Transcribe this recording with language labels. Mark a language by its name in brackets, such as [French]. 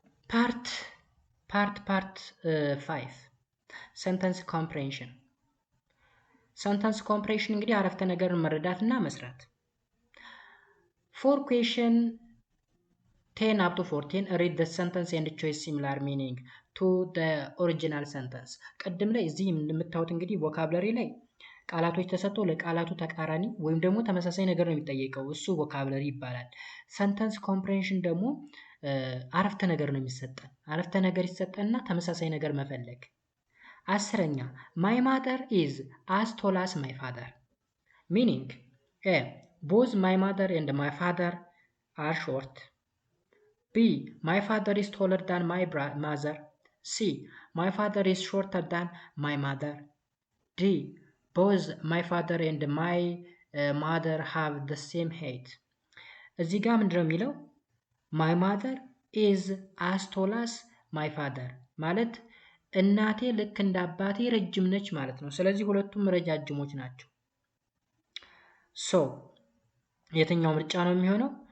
[Amharic] ፓርት 5 ሰንተንስ ኮምፕሬንሽን። ሰንተንስ ኮምፕሬንሽን እንግዲህ አረፍተ ነገርን መረዳት እና መስራት። ፎር ኩዌሽን 10 up to 14 [English] read the sentence and choose similar meaning to the original sentence። [Amharic] ቅድም ላይ እዚህ የምታዩት እንግዲህ ቮካብለሪ ላይ ቃላቶች ተሰጥተው ለቃላቱ ተቃራኒ ወይም ደግሞ ተመሳሳይ ነገር ነው የሚጠየቀው። እሱ ቮካብለሪ ይባላል። ሰንተንስ ኮምፕሬንሽን ደግሞ አረፍተ ነገር ነው የሚሰጠን። አረፍተ ነገር ይሰጠንና ተመሳሳይ ነገር መፈለግ። 10ኛ [English] my mother is as tall as my father meaning a both my mother and my father are short. B my father is taller than my mother. C my father is shorter than my mother. D both my father and my mother have the same height. [Amharic] እዚህ ጋር ምንድነው የሚለው? [English] my mother is as tall as my father [Amharic] ማለት እናቴ ልክ እንደ አባቴ ረጅም ነች ማለት ነው። ስለዚህ ሁለቱም ረጃጅሞች ናቸው። ሶ የትኛው ምርጫ ነው የሚሆነው?